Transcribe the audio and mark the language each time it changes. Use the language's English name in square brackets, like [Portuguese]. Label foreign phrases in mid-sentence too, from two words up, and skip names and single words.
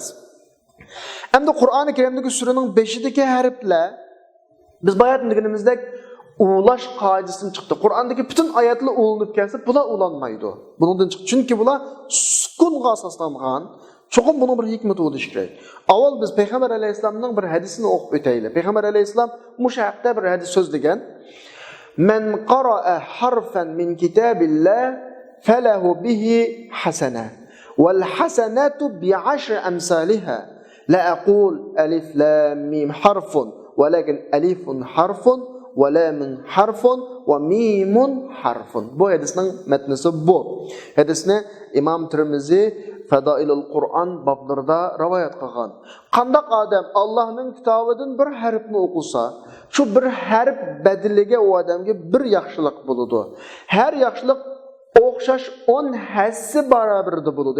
[Uzbek] Endi Qur'oni Karimdagi suraning 5idagi harflar biz bayat deganimizdek ulash qoidasidan chiqdi. Qur'ondagi butun oyatlar ulanib kelsa, bular ulanmaydi. Bundan chiqdi. Chunki bular sukunga asoslangan. [Turkish] Çoxum bunun bir hikmeti [Uzbek] bo'lishi kerak. Avval biz Payg'ambar alayhisolamning bir hadisini o'qib o'taylik. Payg'ambar alayhisolam mushaqda bir hadis so'zlagan. [Arabic] من قرأ حرفا من كتاب الله فله به حسنة والحسنة بعشر أمثالها. لا أقول ألف لام ميم حرف ولكن ألف حرف ولام حرف وميم حرف. [Uzbek] Bu hadisning matnisi bu. Hadisni İmam Tirmizi Fadailul Qur'an bablarida rivoyat qilgan. Qandaq odam Allohning kitobidan bir harfni o'qisa, shu bir harf badiliga u odamga bir yaxshilik bo'ladi. Har yaxshilik o'xshash 10 hassi barobarida bo'ladi.